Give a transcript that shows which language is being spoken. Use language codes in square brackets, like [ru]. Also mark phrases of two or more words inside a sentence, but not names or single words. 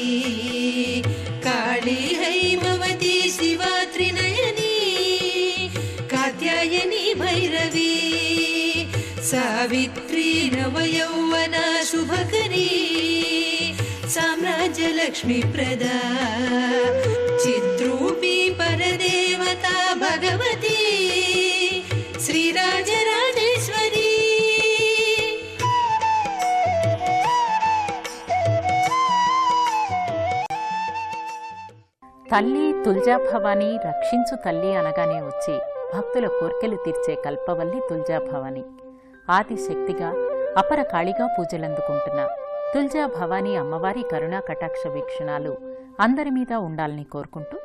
[sa] काली हैमवती शिवा त्रिनयनी कात्यायनी भैरवी सावित्री नवयौवना शुभकरी साम्राज्यलक्ष्मी प्रदा चिद्रूपी परदेवता भगवती श्रीराजराजेश्वरी. [te] తల్లి తుల్జా భవానీ రక్షించు తల్లి అనగానే వచ్చి భక్తుల కోర్కెలు తీర్చే కల్పవల్లి తుల్జా భవానీ. ఆదిశక్తిగా అపర కాళిగా పూజలందుకుంటున్న తుల్జా భవానీ అమ్మవారి కరుణా కటాక్ష వీక్షణాలు అందరి మీద ఉండాలని కోరుకుంటూ